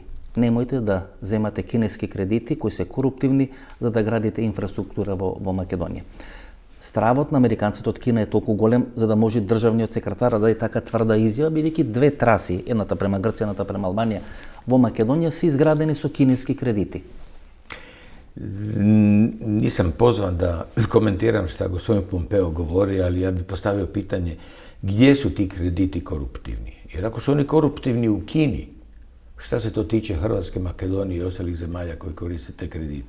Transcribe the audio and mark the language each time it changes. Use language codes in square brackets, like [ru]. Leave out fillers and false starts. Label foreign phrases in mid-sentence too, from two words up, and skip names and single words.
[mk] Немојте да земате кинески кредити кои се коруптивни за да градите инфраструктура во Македонија. Стравот на американците од Кина е толку голем за да може државниот секретар да даде така тврда изјава, бидејќи две траси, едната према Грција, едната према Албанија, во Македонија се изградени со кинески кредити. [hr] Nisam pozvan da komentiram šta gospodin Pompeo govori, ali ja bih postavio pitanje gdje su ti krediti koruptivni? Jer ako su oni koruptivni u Kini, šta se to tiče Hrvatske, Makedonije i ostalih zemalja koji koriste te kredite?